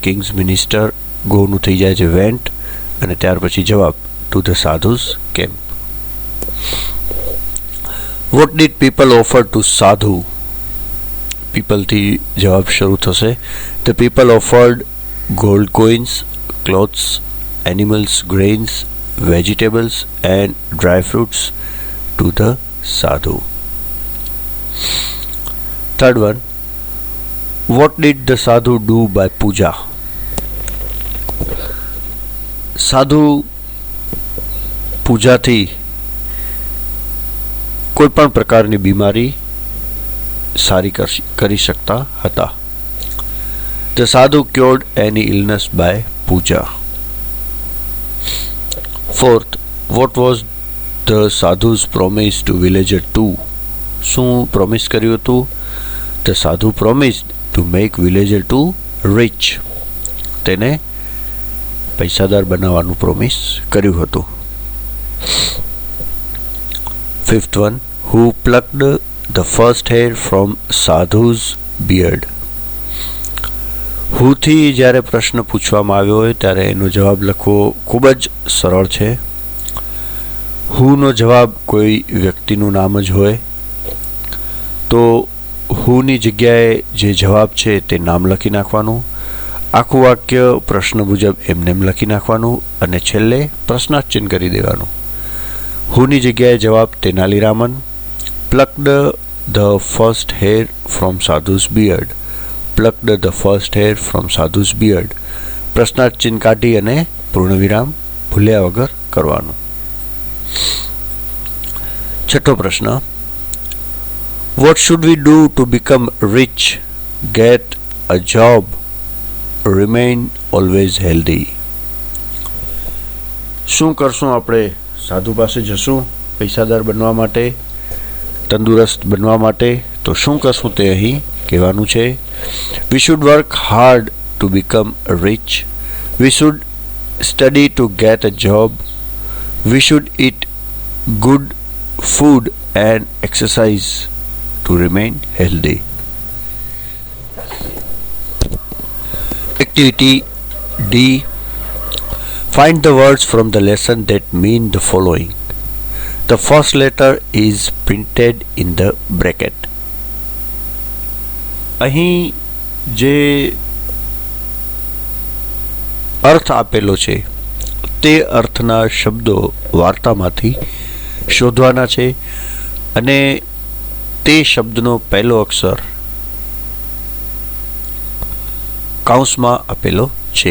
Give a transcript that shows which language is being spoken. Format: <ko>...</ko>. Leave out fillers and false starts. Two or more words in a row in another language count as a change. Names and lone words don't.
<en>Kings minister</en> <gu>ગોનું થઈ જાય છે વેન્ટ અને ત્યાર પછી જવાબ</gu> <en>to the sadhus camp. What did people offer to sadhu?</en> <gu>પીપલથી જવાબ શરૂ થશે.</gu> <en>The people offered gold coins, clothes, animals, grains, vegetables and dry fruits to the sadhu. Third one, what did the sadhu do by puja?</en> <gu>સાધુ પૂજાથી કોઈ પણ પ્રકારની બીમારી સારી કરી શકતા હતા.</gu> <en>The sadhu cured any illness by puja. Fourth, what was the sadhu's promise to villager 2?</en> <gu>શું પ્રોમિસ કર્યું હતું?</gu> <en>The sadhu promised to make villager 2 rich.</en> <gu>તેને પૈસાદાર બનાવવાનું પ્રોમિસ કર્યું હતું.</gu> <en>Fifth one, who plucked the first hair from sadhu's beard?</en> <gu>હુથી જ્યારે પ્રશ્ન પૂછવામાં આવ્યો હોય ત્યારે એનો જવાબ લખવો ખૂબ જ સરળ છે. હુનો જવાબ કોઈ વ્યક્તિનું નામ જ હોય તો હુની જગ્યાએ જે જવાબ છે તે નામ લખી નાખવાનું, આખું વાક્ય પ્રશ્ન મુજબ એમનેમ લખી નાખવાનું અને છેલ્લે પ્રશ્નાર્થ ચિહ્ન કરી દેવાનું. હુની જગ્યાએ જવાબ</gu> <en>તેનાલીરામન plucked the first hair from sadhu's beard. Plucked the first hair from sadhu's beard.</en> <gu>પ્રશ્નાર્થ ચિહ્ન કાઢી અને પૂર્ણવિરામ ભૂલ્યા વગર કરવાનું. છઠ્ઠો પ્રશ્ન,</gu> <en>what should we do to become rich, get a job, remain always healthy?</en> <gu>શું કરશું આપણે? સાધુ પાસે જશું પૈસાદાર બનવા માટે, તંદુરસ્ત બનવા માટે. તો શું કરશું તે અહીં કહેવાનું છે.</gu> <en>We should work hard to become rich. We should study to get a job. We should eat good food and exercise to remain healthy. Activity D. Find the words from the lesson that mean the following. The first letter is printed in the bracket.</en> <gu>અહીં જે અર્થ આપેલો છે તે અર્થના શબ્દો વાર્તામાંથી શોધવાના છે અને તે શબ્દનો પહેલો અક્ષર કૌંસમાં આપેલો છે.</gu>